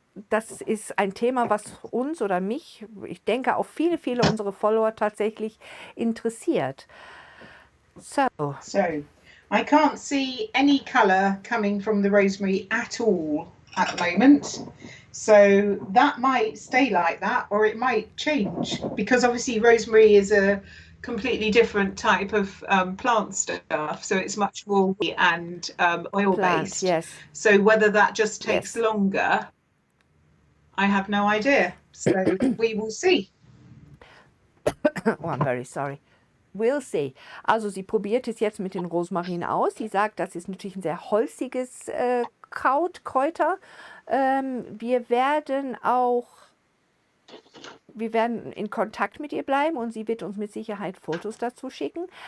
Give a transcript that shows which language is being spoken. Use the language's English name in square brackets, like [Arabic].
[German] Das ist ein Thema, was uns oder mich, ich denke auch viele unserer Follower tatsächlich interessiert. [English] So I can't see any colour coming from the rosemary at all at the moment. So that might stay like that, or it might change, because obviously rosemary is a completely different type of plant stuff, so it's much more and oil based. Yes. So whether that just takes longer, I have no idea. So we will see. Oh, I'm very sorry. We'll see. [German] Also sie probiert es jetzt mit den Rosmarin aus. Sie sagt, das ist natürlich ein sehr holziges Kräuter. Wir werden in Kontakt mit ihr bleiben und sie wird uns mit Sicherheit Fotos dazu schicken.